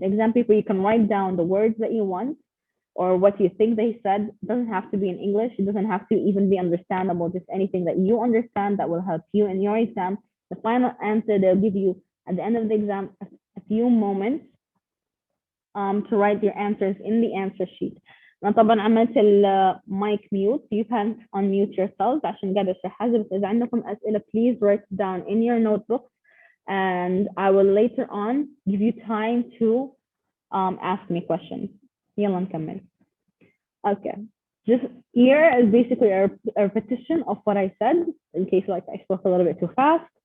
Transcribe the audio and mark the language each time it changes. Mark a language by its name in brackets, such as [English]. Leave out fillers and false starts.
[English] The exam paper, you can write down the words that you want or what you think they said. It doesn't have to be in English. It doesn't have to even be understandable. Just anything that you understand that will help you in your exam. The final answer, they'll give you at the end of the exam a few moments to write your answers in the answer sheet. [Arabic] أنا طبعا عملت المايك ميوت. [English] You can unmute yourselves [Arabic] عشان قاعدة أشرحها. بس إذا عندكم أسئلة [English] please write it down in your notebook and I will later on give you time to ask me questions. [Arabic] يلا نكمل. Okay. [English] Just here is basically a repetition of what I said in case like I spoke a little bit too fast.